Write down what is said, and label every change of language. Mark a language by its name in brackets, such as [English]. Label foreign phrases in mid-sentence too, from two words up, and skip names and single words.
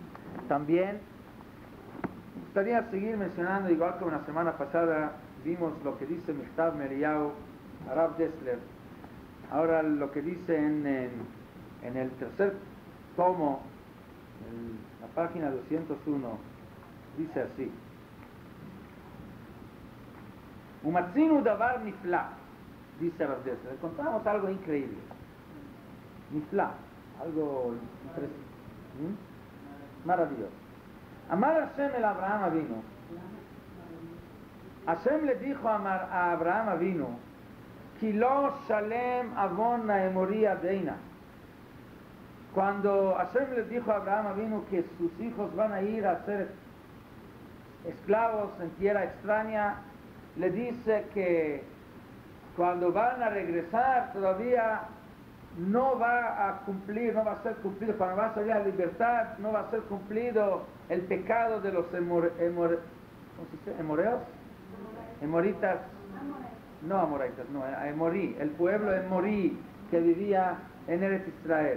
[Spanish] También me gustaría seguir mencionando, igual que una semana pasada vimos lo que dice Michtav Meriyahu, Arav Dessler. Ahora lo que dice en el tercer tomo, en la página 201, dice así: [Hebrew] ומצאנו דבר נפלא, [Spanish] dice Arav Dessler, encontramos algo increíble, nifla, algo maravilloso. [Hebrew] אמר השם אל אברהם אבינו. [Spanish] Hashem le dijo a Abraham Avinu: [Hebrew] כי לא שלם עוון האמורי עד הנה. [Spanish] Cuando Hashem le dijo a Abraham Avinu que sus hijos van a ir a ser esclavos en tierra extraña, le dice que cuando van a regresar todavía no va a cumplir, no va a ser cumplido, cuando va a salir a la libertad, no va a ser cumplido el pecado de los emoreos, emoritas, no amoritas, no, emorí, el pueblo emorí que vivía en Eretz Israel.